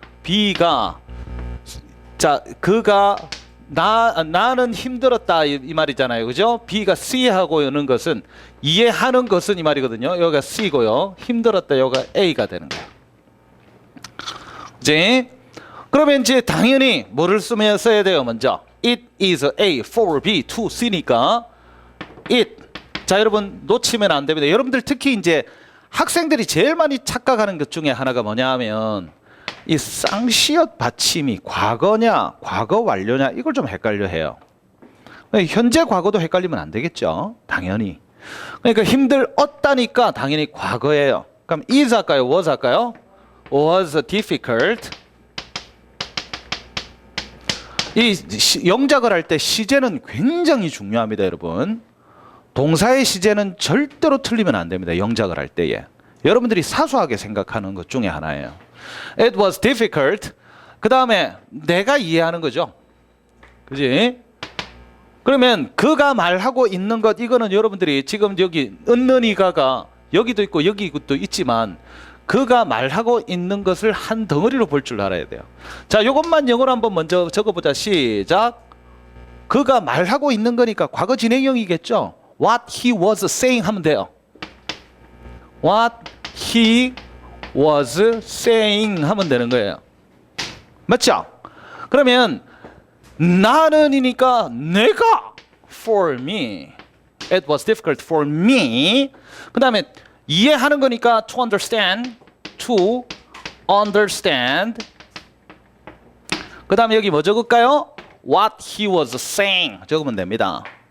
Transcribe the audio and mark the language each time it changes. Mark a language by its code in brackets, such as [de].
[ko] B가 자, 그가 나는 힘들었다 이 말이잖아요. 그죠? B가 C 하고 있는 것은 이해하는 것은 이 말이거든요. 여기가 C고요. 힘들었다 여기가 A가 되는 거예요. 이제 그러면 이제 당연히 뭐를 써야 돼요? [en] 먼저 It is A for B to C니까 it. [ko] 자, 여러분 놓치면 안 됩니다. 여러분들 특히 이제 학생들이 제일 많이 착각하는 것 중에 하나가 뭐냐 하면 이 쌍시옷 받침이 과거냐 과거 완료냐 이걸 좀 헷갈려 해요. 현재 과거도 헷갈리면 안 되겠죠. 당연히. 그러니까 힘들었다니까 당연히 과거예요. 그럼 is 할까요? was 할까요? [en] was difficult. [ko] 이 영작을 할 때 시제는 굉장히 중요합니다, 여러분. 동사의 시제는 절대로 틀리면 안 됩니다. 영작을 할 때에. 여러분들이 사소하게 생각하는 것 중에 하나예요. [en] It was difficult. [ko] 그 다음에 내가 이해하는 거죠. 그지? 그러면 그가 말하고 있는 것 이거는 여러분들이 지금 여기 은는이가가 여기도 있고 여기도 있지만 그가 말하고 있는 것을 한 덩어리로 볼 줄 알아야 돼요. 자, 이것만 영어로 한번 먼저 적어보자. 시작. 그가 말하고 있는 거니까 과거 진행형이겠죠. [en] What he was saying 하면 돼요. What he was saying 하면 되는 거예요. [ko] 맞죠? 그러면 나는이니까 내가 [en] for me. It was difficult for me. 그 다음에 이해하는 거니까 to understand. To understand. [ko] 그 다음에 여기 뭐 적을까요? [en] What he was saying 적으면 됩니다.